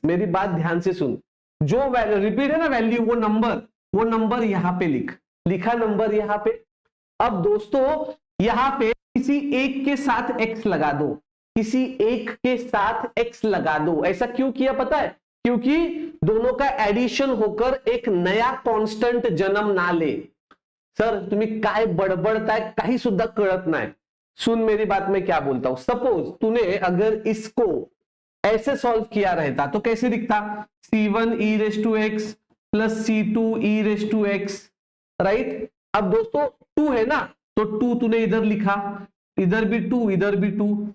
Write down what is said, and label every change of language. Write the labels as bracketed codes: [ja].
[hi] मेरी बात ध्यान से सुन, जो रिपीट है ना वैल्यू, वो नंबर यहां पे लिखा नंबर यहां पे। अब दोस्तों यहां पे किसी एक के साथ x लगा दो, किसी एक के साथ x लगा दो। ऐसा क्यों किया पता है? क्योंकि दोनों का एडिशन होकर एक नया कांस्टेंट जन्म ना ले। [mr] सर तुम्ही काय बडबडताय, काही सुद्धा कळत नाही। [hi] सुन मेरी बात, मैं क्या बोलता हूं, सपोज तूने अगर इसको ऐसे सॉल्व किया रहता तो कैसे दिखता, C1 e raise to x plus C2 e raise to x, right. अब दोस्तों 2 है ना, तो 2 तूने इधर लिखा, इधर भी 2, इधर भी 2।